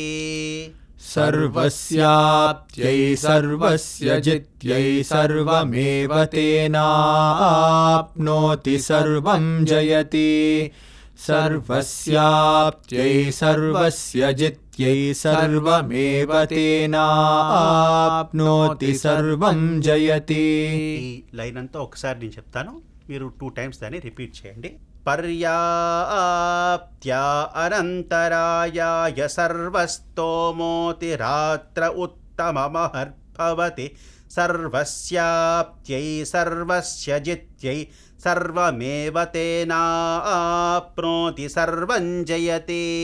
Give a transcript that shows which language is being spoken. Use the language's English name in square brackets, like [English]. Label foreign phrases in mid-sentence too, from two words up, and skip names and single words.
[Sanskrit] सर्वस्याप्त्यै सर्वस्य जित्यै सर्वमेव तेनाप्नोति सर्वं जयति सर्वस्याप्त्यै सर्वस्य जित्यै सर्वमेव तेनाप्नोति सर्वं जयति [Telugu] ఈ లైన్ అంతా ఒకసారి నేను చెప్తాను, మీరు 2 టైమ్స్ దాన్ని రిపీట్ చేయండి. [Sanskrit] पर्याप्त्या अनन्तरायाय सर्वस्तोमोति रात्र उत्तममहर्भवति सर्वस्याप्त्यै सर्वस्य जित्यै सर्वमेव तेनाप्नोति सर्वं जयति